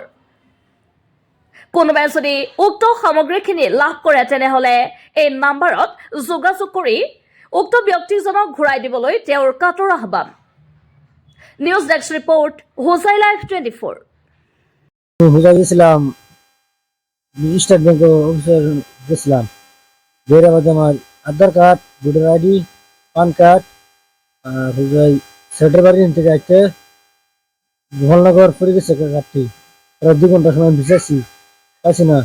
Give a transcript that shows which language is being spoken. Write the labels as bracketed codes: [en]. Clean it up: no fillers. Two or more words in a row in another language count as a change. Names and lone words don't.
[as] কোনোবাই যদি উক্ত সামগ্ৰীখিনি লাভ কৰে তেনেহ'লে এই নম্বৰত যোগাযোগ কৰি উক্ত ব্যক্তিজনক ঘূৰাই দিবলৈ তেওঁৰ কাতৰ আহ্বান। [en] News desk report Hojai Live 24. [bn] হোজাই গেছিলাম, স্টেট ব্যাংক অফিসে গেছিলাম। বের বাদে আমার [en] Aadhaar card, voter ID, PAN card [bn] আর হোজাই সেটের বাড়ি থেকে আসতে গোপালনগর পড়ে গেছে কার্ডটি। প্রায় 2 ঘন্টা সময় ভিজেছি, পাইছি না।